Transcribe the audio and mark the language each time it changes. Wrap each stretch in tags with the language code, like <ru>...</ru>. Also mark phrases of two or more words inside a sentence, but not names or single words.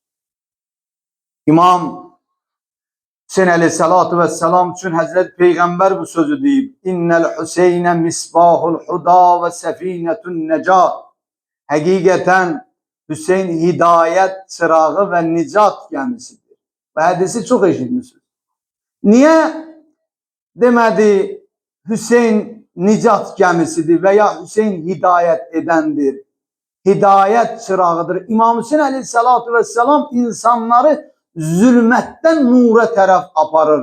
<tr>İmam Hüseyin</tr> <ar>عليه الصلاة والسلام</ar> <tr>için Hazreti Peygamber bu sözü deyip</tr> <ar>إن الحسين مصباح الهدى وسفينة النجاة.</ar> <tr>Hakikaten Hüseyin hidayet çırağı ve nicat gemisidir. Bu hadisi çok eşitmişsiniz.</tr> <az>Niyə demədi Hüseyn nicat gəmisidir və ya Hüseyn hidayət edəndir, hidayət çırağıdır. İmam Hüseyn</az> <ar>عليه الصلاة والسلام</ar> <az>insanları zülmətdən nura tərəf aparır.</az>